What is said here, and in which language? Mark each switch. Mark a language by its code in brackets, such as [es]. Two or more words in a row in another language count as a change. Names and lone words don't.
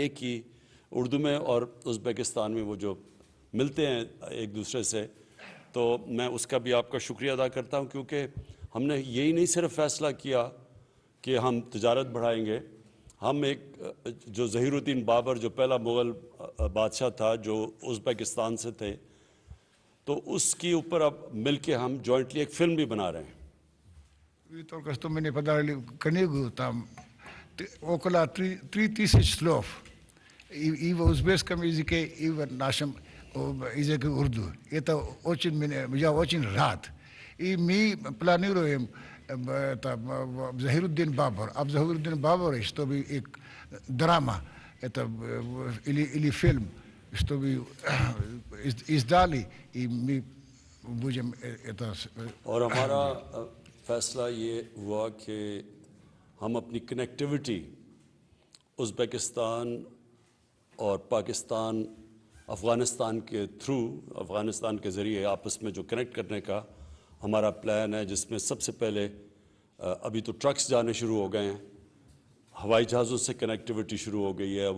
[ur] ایک ہی اردو میں اور ازبکستان میں وہ جو ملتے ہیں ایک دوسرے سے، تو میں اس کا بھی آپ کا شکریہ ادا کرتا ہوں، کیونکہ ہم نے یہی نہیں صرف فیصلہ کیا کہ ہم تجارت بڑھائیں گے، ہم ایک جو ظہیر الدین بابر جو پہلا مغل بادشاہ تھا جو ازبکستان سے تھے، تو اس کے اوپر اب مل کے ہم جوائنٹلی ایک فلم بھی بنا رہے ہیں. [ru] Вы только что мне подарили книгу, там около 3000 слов и в узбекском языке, и в нашем языке урду. Это я очень рад. И мы планируем Захируддин Бабар, а в Захируддин Бабаре, чтобы драма или фильм, чтобы издали, и мы будем это... [ur] اور ہمارا فیصلہ یہ ہوا کہ ہم اپنی کنیکٹیویٹی ازبکستان اور پاکستان افغانستان کے تھرو، افغانستان کے ذریعے آپس میں جو کنیکٹ کرنے کا ہمارا پلان ہے، جس میں سب سے پہلے ابھی تو ٹرکس جانے شروع ہو گئے ہیں، ہوائی جہازوں سے کنیکٹیویٹی شروع ہو گئی ہے.